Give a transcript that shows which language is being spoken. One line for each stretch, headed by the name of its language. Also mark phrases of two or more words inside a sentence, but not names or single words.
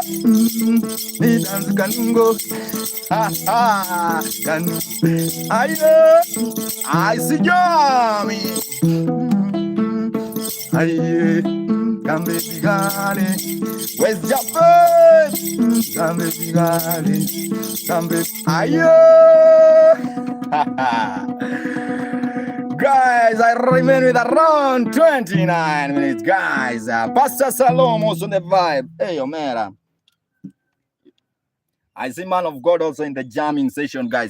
English: The dance kanungo, kanungo. I see Johnny. Aye, come baby gale, where's your face? Come baby gale, come baby, aye. Guys, I remain with around 29 minutes, guys. Pastor Salom also on the vibe. Hey, Omera. I see man of God also in the jamming session, guys.